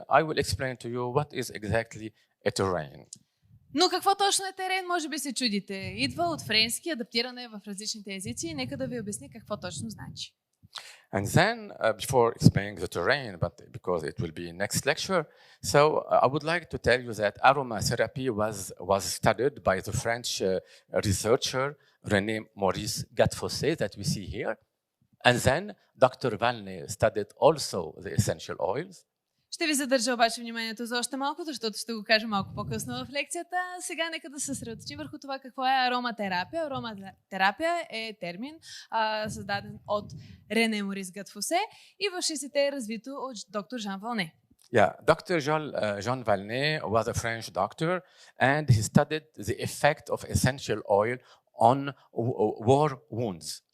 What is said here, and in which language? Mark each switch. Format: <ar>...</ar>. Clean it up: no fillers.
<en>I will explain to you what is exactly a terrain.</en> <bg>Но какво точно е терен, може би се чудите. Идва от френски, адаптиране е в различните езици. Нека да ви обясня какво точно значи.</bg> <en>And then, before explaining the terrain, but because it will be next lecture, so I would like to tell you that aromatherapy was studied by the French researcher René Maurice Gattefossé that we see here. And then Dr. Valnet studied also the essential oils.</en> <bg>Ще ви задържа обаче вниманието за още малко, защото ще го кажа малко по-късно в лекцията. Сега нека да се съсредоточим върху това какво е ароматерапия. Ароматерапия е термин, създаден от Рене Морис Гатфосе и в 60-те е развито от доктор Жан Валне.</bg> <en>Yeah, Dr. Jean Valnet was a French doctor and he studied the effect of essential oil on war wounds.</en>